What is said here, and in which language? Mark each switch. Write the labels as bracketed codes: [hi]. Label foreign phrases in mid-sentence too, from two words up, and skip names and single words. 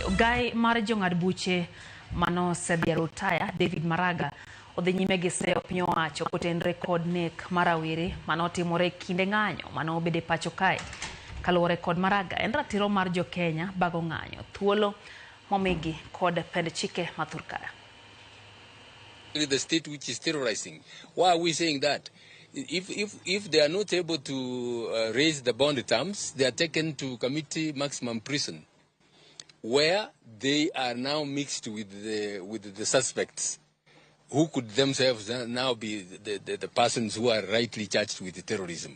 [luo] Gai mar jong'ad buche mano sedhi rutaya David Maraga odhi nyime gi seyo piny owacho kotenre kod nek mar rawere manotimore kinde ng'anyo mano obede pacho kae. Kaluwore kod Maraga en ratiro mar jo Kenya bago ng'anyo thuolo momigi kod pend chike mathurkaya. [en] The state which is terrorizing. Why are we saying that? If they are not able to raise the bond terms, they are taken to committee maximum prison, where they are now mixed with the suspects, who could themselves now be the persons who are rightly charged with terrorism.